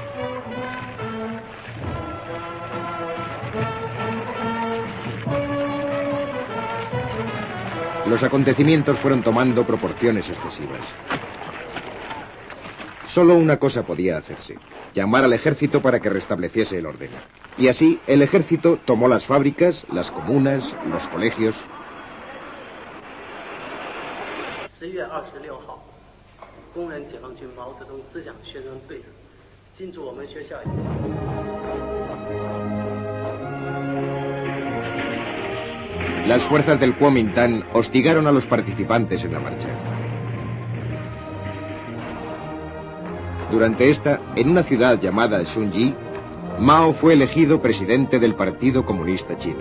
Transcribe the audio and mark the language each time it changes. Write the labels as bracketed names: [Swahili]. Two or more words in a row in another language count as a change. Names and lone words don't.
[Spanish] Los acontecimientos fueron tomando proporciones excesivas. Solo una cosa podía hacerse: llamar al ejército para que restableciese el orden. Y así, el ejército tomó las fábricas, las comunas, los colegios. [Chinese] 10 月26号，工人解放军毛泽东思想宣传队进驻我们学校。 [Spanish] Las fuerzas del Kuomintang hostigaron a los participantes en la marcha. Durante esta, en una ciudad llamada Shunji, Mao fue elegido presidente del Partido Comunista Chino.